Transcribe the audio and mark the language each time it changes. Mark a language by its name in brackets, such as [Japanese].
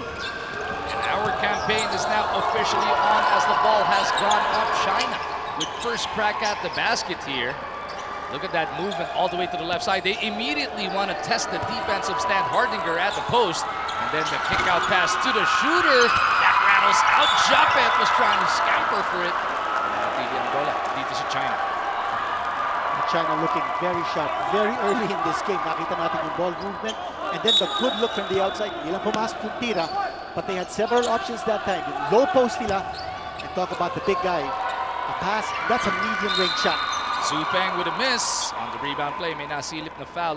[English] And our campaign is now officially on as the ball has gone up. China with first crack at the basket here. Look at that movement all the way to the left side. They immediately want to test the defense of Stan Hardinger at the post. And then the kick out pass to the shooter. That rattles out. Japet was trying to scamper for it. [Filipino] Natili ang bola dito sa China. [English] China looking very sharp, very early in this game. [Filipino] Nakita natin yung ball movement. [English] And then the good look from the outside. [Filipino] Hindi lang pumasok yung tira. [English] But they had several options that time. [Filipino] Yung low post nila. [English] And talk about the big guy. A pass, that's a medium range shot. Su Peng with a miss. On the rebound play, [Filipino] may nasilip na foul.